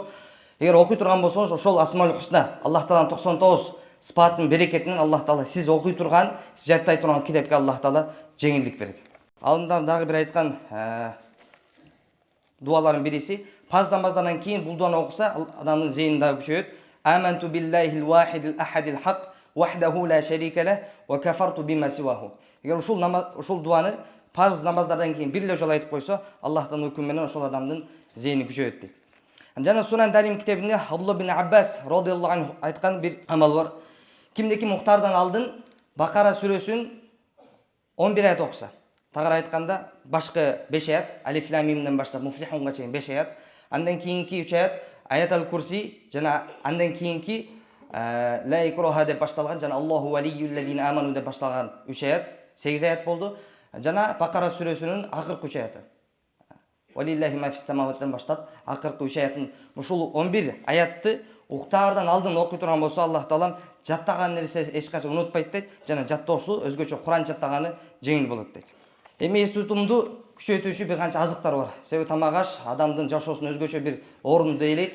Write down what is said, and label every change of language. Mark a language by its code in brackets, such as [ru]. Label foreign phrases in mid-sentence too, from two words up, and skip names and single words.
[ky] Эгер окуй турган болсоңуз, ошол Асмаул Хусна, Аллах Тааланын 99 сыпатынын берекетинен Аллах Таала сиз окуй турган, сиз жаттай турган китепке Аллах Таала жеңилдик берет. Алымдар дагы бир айткан дуалардын бириси, парз намаздардан кийин бул дуаны окуса, адамдын зейини дагы күчөйөт. [ar] آمنت بالله الواحد الأحد الحق وحده لا شريك لا وكفرت بما سواه. [ky] Эгер ушул дуаны парз намаздардан кийин бир эле жолу айтып койсо, Аллахтын өкүмү менен ошол адамдын зейини күчөйөт дейт. Жана Сунан Дарим китебинде Абдулла бин Аббас [ar] رضي الله عنه [ky] айткан бир амал бар. Кимде ким уктаардан алдын Бакара сүрөсүн 11 аят окуса, тагыраак айтканда башкы 5 аят, Алиф Лам Мимден баштап Муфлихунга чейин 5 аят, андан кийинки 3 аят Аятал Курси жана андан кийинки [ar] لا إكراه [ky] деп башталган жана [ar] الله ولي الذين آمنوا [ky] деп башталган 3 аят, 8 аят болду. Жана Бакара сүрөсүнүн акыркы 3 аяты. [ar] ولله ما في السماوات [ky] баштап акыркы 3 аятын, ушул 11 аятты уктаардан алдын окуй турган болсо, Аллах Таалам жаттаган нерсе эч качан унутпайт дейт жана жаттоосу өзгөчө Куран жаттаганы жеңил болот дейт. Эми эс тутумду күчөйтүүчү бир канча азыктар бар. Себеби тамак аш адамдын жашоосуна өзгөчө бир орунду ээлейт.